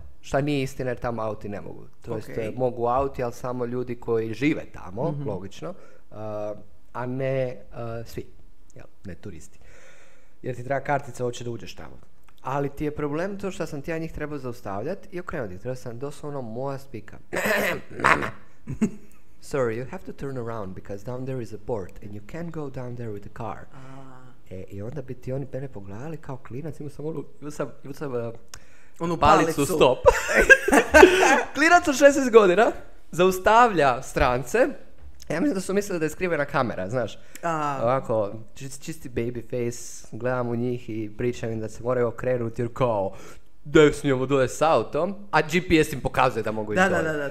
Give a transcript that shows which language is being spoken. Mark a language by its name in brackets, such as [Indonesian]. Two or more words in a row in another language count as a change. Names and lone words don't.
[Croatian] Šta nije istina jer tamo auti ne mogu. To jest mogu auti, ali samo ljudi koji žive tamo, logično, a ne svi, ne turisti. Jer ti treba kartica hoće da uđeš tamo. Ali ti je problem to što sam ti ja njih trebao zaustavljati i okrenuti. Trebao sam doslovno moja spika. Mama! [English] Sorry, you have to turn around because down there is a port and you can't go down there with a car. [Croatian] I onda bi ti oni mene pogledali kao klinac, imao sam onu palicu stop. Klinac od 16 godina zaustavlja strance. Ja mislim da su mislili da je skrivena kamera, znaš. Ovako, čisti [English] baby face, [Croatian] gledam u njih i pričam im da se moraju okrenuti jer kao da s njom dole s autom, a GPS im pokazuje da mogu ići dole.